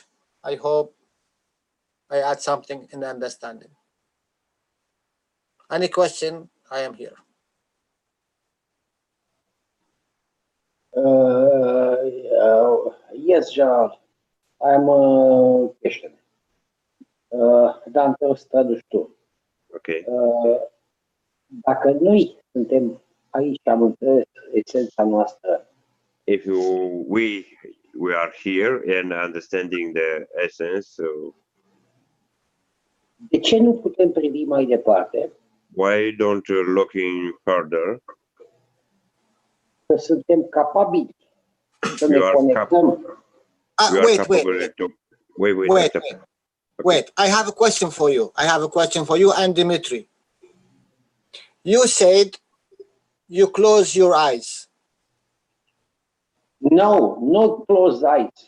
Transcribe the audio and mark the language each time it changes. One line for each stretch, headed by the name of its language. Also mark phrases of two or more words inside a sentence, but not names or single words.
English: I hope I add something in understanding. Any question, I am here. Yes, Gerald. I'm a question.
Romanian: Dar te o să traduci tu.
English: Okay.
Romanian: Dacă noi suntem aici, am înțeles esența noastră.
English: If we are here and understanding the essence, so
Romanian: De ce nu putem privi mai departe?
English: why don't you looking further?
Romanian: Că suntem capabili să ne
English: You are
Romanian: conectăm.
English: You are Wait, capable to wait. I have a question for you. I have a question for you and Dimitri. You said you close your eyes. No, not closed eyes.